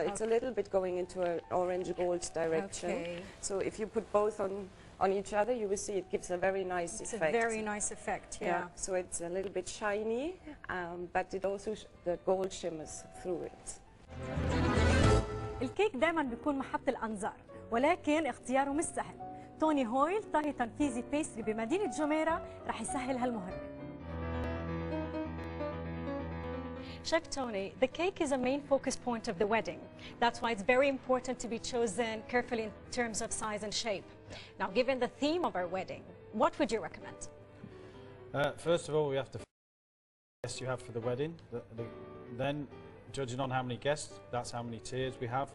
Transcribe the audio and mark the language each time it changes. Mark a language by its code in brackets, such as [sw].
[en] It's a little bit going into an orange gold direction. Okay. So if you put both on each other, you will see it gives a very nice effect. It's a very nice effect, yeah. So it's a little bit shiny, but it also the gold shimmers through it. [ar] الكيك دائما بيكون محط الأنظار، ولكن اختياره مش سهل. توني هويل طاهي تنفيذي بيستري بمدينة جميرة رح يسهل هالمهمة. [en] Chef Tony, the cake is a main focus point of the wedding. That's why it's very important to be chosen carefully in terms of size and shape. Now, given the theme of our wedding, what would you recommend? First of all, we have to find the guests you have for the wedding. Then, judging on how many guests, that's how many tiers we have.